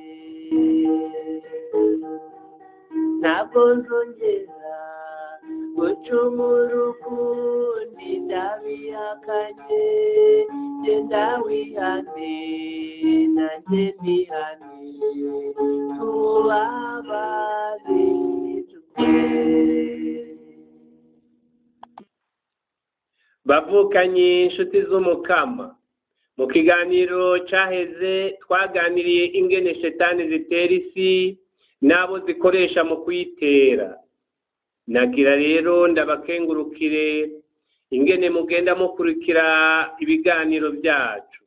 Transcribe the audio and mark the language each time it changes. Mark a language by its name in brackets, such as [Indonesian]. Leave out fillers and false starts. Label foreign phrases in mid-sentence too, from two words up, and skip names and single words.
[Rundi] Ntabwo nzongera gucumura ukundi, ndabihakanye, genda wihane nanjye nihane, tubabarirwe. Bavukanye inshuti z'umukama, mu kiganiro cyaheze twaganiriye ingene shetani zitera isi n'abo zikoresha mu kuyitera. Nagira rero ndabakengurukire ingene mugenda mukurikira ibiganiro byacu.